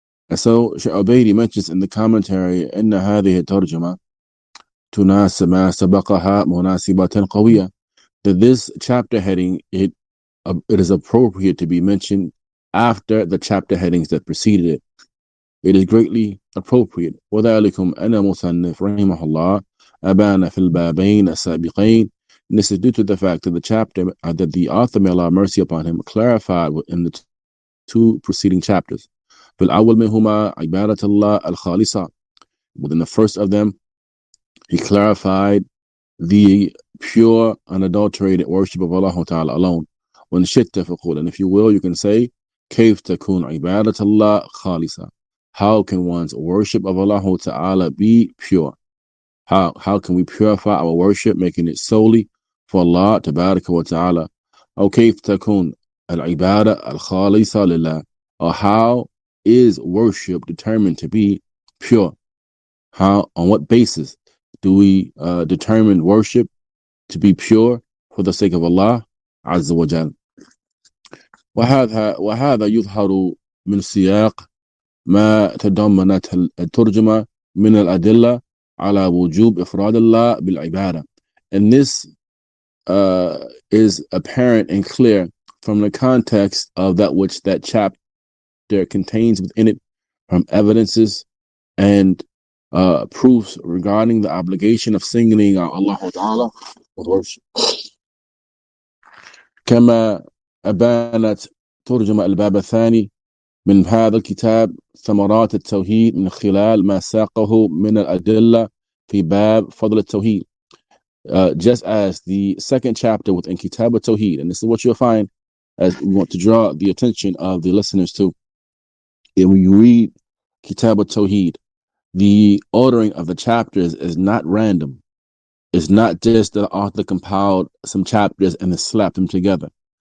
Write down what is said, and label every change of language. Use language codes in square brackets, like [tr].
[en] And so Shaykh Ubaid mentions in the commentary, [ar] إن هذه الترجمة تناسب ما سبقها مناسبة قوية, [en] that this chapter heading, it is appropriate to be mentioned after the chapter headings that preceded it. It is greatly appropriate. [ar] وذلكم أن مصنف رحمه الله أبان في البابين السابقين. [en] And this is due to the fact that the chapter that the author, may Allah mercy upon him, clarified in the two preceding chapters. [ar] في الأول منهما عبادة الله الخالصة. [en] Within the first of them, he clarified the pure, unadulterated worship of Allah Ta'ala alone. When [ar] شئت فقول, [en] and if you will, you can say [ar] كيف تكون عبادة الله خالصة. [en] How can one's worship of Allah Ta'ala be pure? How can we purify our worship, making it solely for Allah Tabaraka wa Ta'ala? [ar] أو كيف تكون العبادة الخالصة لله, [en] or how is worship determined to be pure? How, on what basis do we determine worship to be pure for the sake of Allah Azza wa Jal? [ar] وهذا يظهر من سياق ما تضمنت الترجمة من الأدلة على وجوب إفراد الله بالعبادة. [en] And this is apparent and clear from the context of that which that chapter contains within it, from evidences and proofs regarding the obligation of singling out Allah Ta'ala with worship. [ar] كما أبانت ترجمة الباب الثاني من هذا الكتاب ثمرات التوحيد من خلال ما ساقه من الأدلة في باب فضل التوحيد. [en] Just as the second chapter within Kitaab At-Tawheed, and this is what you'll find as we want to draw the attention of the listeners to. And when you read Kitaab At-Tawheed, the ordering of the chapters is not random. It's not just the author compiled some chapters and then slapped them together.